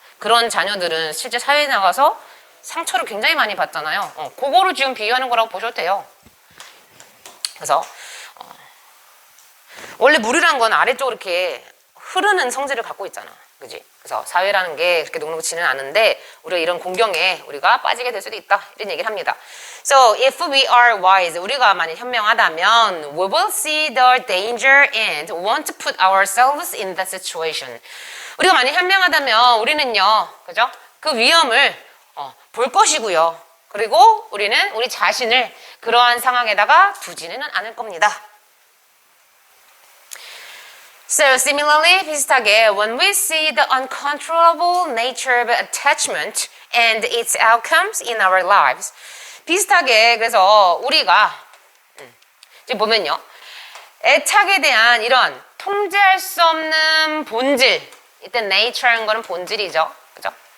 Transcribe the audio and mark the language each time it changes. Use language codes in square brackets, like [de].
[ko] 그런 자녀들은 실제 사회에 나가서 상처를 굉장히 많이 받잖아요. 그거를 지금 비유하는 거라고 보셔도 돼요. 그래서 원래 물이란 건 아래쪽으로 이렇게 흐르는 성질을 갖고 있잖아. 그지? 그래서 사회라는 게 그렇게 녹록지는 않은데 우리가 이런 공경에 우리가 빠지게 될 수도 있다. 이런 얘기를 합니다. [en] So if we are wise, [ko] 우리가 만약 현명하다면 [en] we will see the danger and want to put ourselves in that situation. [ko] 우리가 만약 현명하다면 우리는요, 그죠? 그 위험을 볼 것이고요. 그리고 우리는 우리 자신을 그러한 상황에다가 두지는 않을 겁니다. [en] So similarly, [ko] 비슷하게 [en] when we see the uncontrollable nature of attachment and its outcomes in our lives, [ko] 비슷하게 그래서 우리가 지금 보면요, 애착에 대한 이런 통제할 수 없는 본질, 이때 nature라는 거는 본질이죠, 그죠?